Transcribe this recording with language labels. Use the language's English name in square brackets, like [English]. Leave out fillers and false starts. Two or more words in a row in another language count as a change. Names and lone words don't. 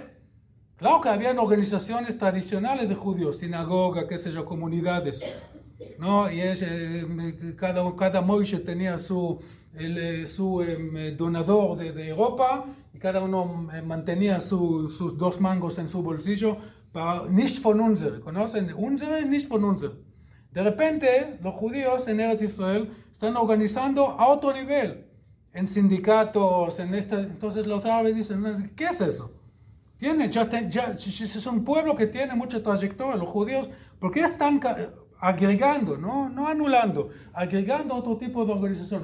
[Spanish] Claro que habían organizaciones tradicionales de judíos, sinagoga, qué sé yo, comunidades, ¿no? Y cada Moishe tenía su donador de ropa, y cada uno mantenía sus 2 mangos en su bolsillo para [German] nicht von unser, [Spanish] ¿conocen? [German] Unsere, nicht von unser. [Spanish] De repente, los judíos en Eretz Israel están organizando a otro nivel, en sindicatos, entonces los árabes dicen, ¿qué es eso? Es un pueblo que tiene mucha trayectoria, los judíos, ¿por qué están agregando, no anulando, agregando otro tipo de organización?